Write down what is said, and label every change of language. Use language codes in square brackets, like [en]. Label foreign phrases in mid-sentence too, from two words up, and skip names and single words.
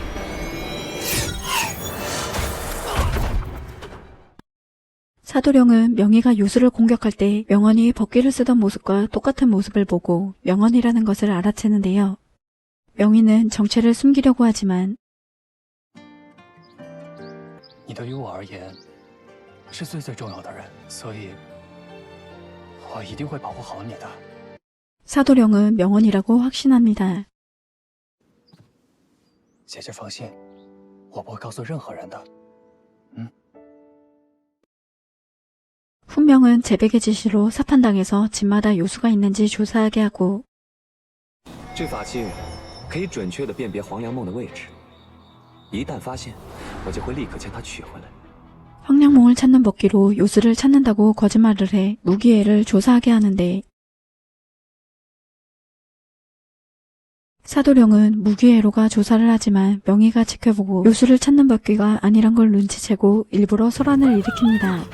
[ko] 사도령은 명의가 요술을 공격할 때 명언이 법기를 쓰던 모습과 똑같은 모습을 보고 명언이라는 것을 알아채는데요. 명의는 정체를 숨기려고 하지만 [zh] 你对于我而言是最重要的人，所以我一定会保护好你的。 [ko] 사도령은 명언이라고 확신합니다. [zh] 姐姐放心，我不会告诉任何人的。 [ko] 훈명은 재백의 지시로 사판당에서 집마다 요수가 있는지 조사하게 하고 [zh] 这法器可以准确地辨别黄粱梦的位置，一旦发现，我就会立刻将它取回来。 [ko] 황량몽을 찾는 법기로 요수를 찾는다고 거짓말을 해 무기애를 조사하게 하는데 사도령은 무기애로가 조사를 하지만 명의가 지켜보고 요수를 찾는 법기가 아니란 걸 눈치채고 일부러 소란을 일으킵니다.